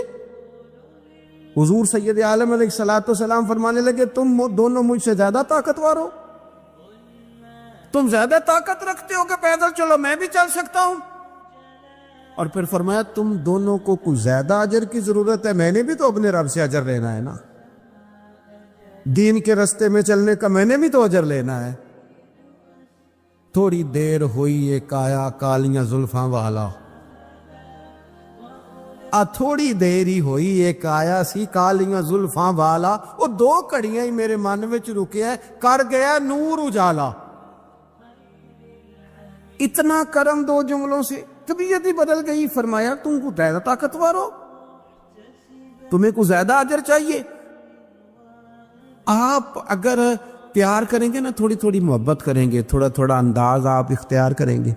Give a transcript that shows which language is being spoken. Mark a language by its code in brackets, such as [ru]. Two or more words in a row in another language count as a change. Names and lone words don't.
[ur] حضور سید عالم [ar] علیہ الصلوۃ والسلام [ur] فرمانے لگے تم دونوں مجھ سے زیادہ طاقتور ہو، تم زیادہ طاقت رکھتے ہو کہ پیدل چلو، میں بھی چل سکتا ہوں۔ اور پھر فرمایا تم دونوں کو کچھ زیادہ اجر کی ضرورت ہے، میں نے بھی تو اپنے رب سے اجر لینا ہے نا، دین کے رستے میں چلنے کا میں نے بھی تو اجر لینا ہے۔ [pa] تھوڑی دیر ہوئی ایک آیا کالیاں زلفاں والا، تھوڑی دیر ہی ہوئی ایک آیا سی کالیاں زلفاں والا، وہ دو کڑیاں ہی میرے من وچ رکیا ہے، کر گیا نور اجالا۔ [ur] اتنا کرم دو جملوں سے طبیعت ہی بدل گئی۔ فرمایا تم کو زیادہ طاقتور ہو، تمہیں کو زیادہ اجر چاہیے۔ آپ اگر پیار کریں گے نا، تھوڑی تھوڑی محبت کریں گے، تھوڑا تھوڑا انداز آپ اختیار کریں گے۔